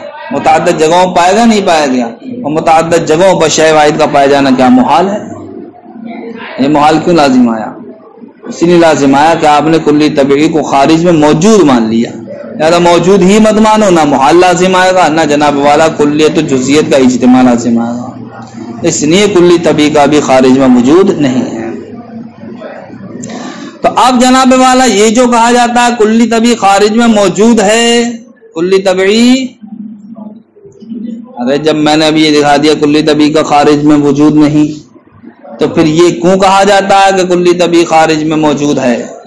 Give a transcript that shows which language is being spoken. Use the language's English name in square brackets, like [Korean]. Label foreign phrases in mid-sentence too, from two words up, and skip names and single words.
[Urdu] متعدد جگہوں پائے گا نہیں پائے گیا، اور متعدد جگہوں پر شے واحد کا پائے جانا کیا محال ہے؟ یہ محال کیوں لازم آیا؟ اسی لیے لازم آیا کہ آپ نے کلی طبعی کو خارج میں موجود مان لیا، لہذا موجود ہی مت مانو، نہ محال لازم آئے گا نہ جناب والا کلیت و جزئیت کا اجتماع لازم آئے گا، اس لیے کلی طبعی کا بھی خارج میں موجود نہیں ہے۔ تو اب جناب والا یہ جو کہا جاتا ہے کلی طبعی خارج میں موجود ہے، کلی طبعی، ارے جب میں نے ابھی یہ دکھا دیا کلی طبعی کا خارج میں وجود نہیں، تو پھر یہ کیوں کہا جاتا ہے کہ کلی طبعی خارج میں موجود ہے؟